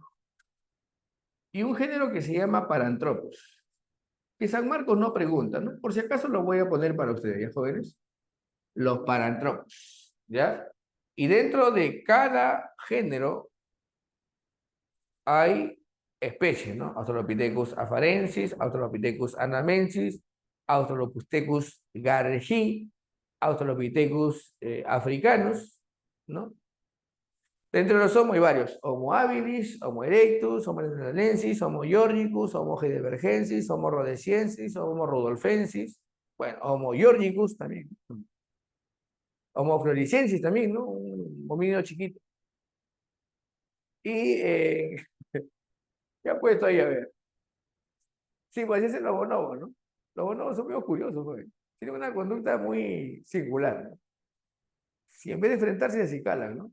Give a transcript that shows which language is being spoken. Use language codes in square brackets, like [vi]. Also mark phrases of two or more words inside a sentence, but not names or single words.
[es] Y un género que se llama Paranthropus. Que San Marcos no pregunta, ¿no? Por si acaso lo voy a poner para ustedes, ¿ya, jóvenes? Los Paranthropus, ¿ya? Y dentro de cada género hay especies, ¿no? Australopithecus afarensis, Australopithecus anamensis, Australopithecus gargi, Australopithecus africanus, ¿no? Dentro de los Homo hay varios: Homo habilis, Homo erectus, Homo neanderthalensis, Homo georgicus, Homo heidelbergensis, Homo rhodesiensis, Homo rudolfensis, bueno, Homo georgicus también, Homo floresiensis también, ¿no? Un homínido chiquito. Y ¿qué ha puesto ahí a ver? Sí, pues ese es el bonobo, ¿no? Los bonobos son muy curiosos, joven. Tienen una conducta muy singular, ¿no? Si en vez de enfrentarse se acicalan, ¿no?